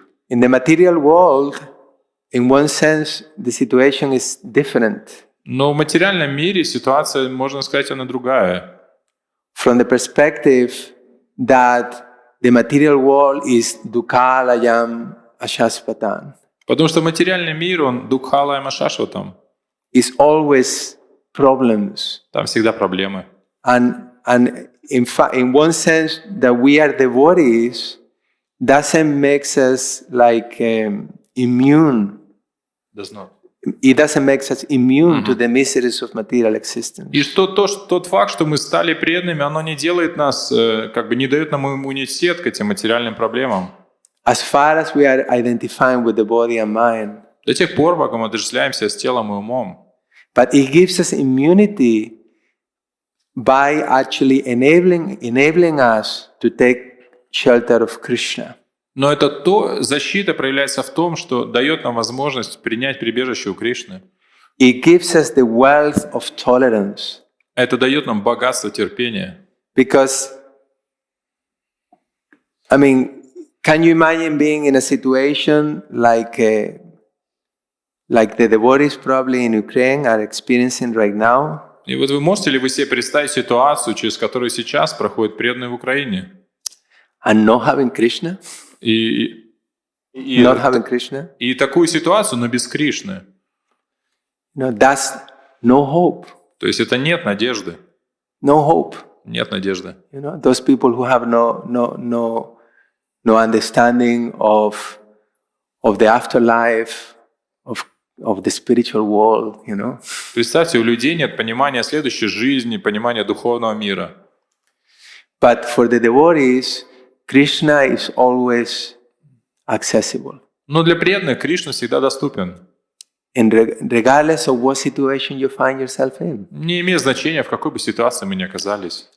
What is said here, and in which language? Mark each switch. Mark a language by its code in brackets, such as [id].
[en] In the material world, in one sense, the situation is different. [ru] Но в материальном мире ситуация, можно сказать, она другая. [en] from the perspective that the material world is dukkhalayam ashashvatan. [ru] Потому что материальный мир, он дукхалаям ашашватам. [en] It's always problems. [ru] Там всегда проблемы. [en] And in fact, in one sense, that we are devotees doesn't make us like immune. Does not. It doesn't make us immune to the miseries of material existence. [ru] И тот факт, что мы стали преданными, оно не делает нас, как бы не дает нам иммунитет к этим материальным проблемам. [en] As far as we are identifying with the body and mind. [ru] До тех пор, пока мы отождествляемся с телом и умом. [en] But it gives us immunity by actually enabling us to take shelter of Krishna. [ru] Но защита проявляется в том, что дает нам возможность принять прибежище у Кришны. [en] It gives us the wealth of tolerance. [ru] Это дает нам богатство терпения. [en] Because, I mean, can you imagine being in a situation like the devotees probably in Ukraine are experiencing right now? [ru] И вот вы можете ли вы себе представить ситуацию, через которую сейчас проходят преданные в Украине? [en] And not having Krishna? Not having Krishna? [ru] И такую ситуацию, но без Кришны. [en] No, that's no hope. [ru] То есть это нет надежды. [en] No hope. [ru] Нет надежды. [en] You know, those people who have no understanding of the afterlife, of the spiritual world, you know. [ru] Представьте, у людей нет понимания следующей жизни, понимания духовного мира. [en] But for the devotees, Krishna is always accessible. [ru] Но для преданных Кришна всегда доступен. [en] And regardless of what situation you find yourself in. [ru] Не имеет значения, в какой бы ситуации мы ни оказались.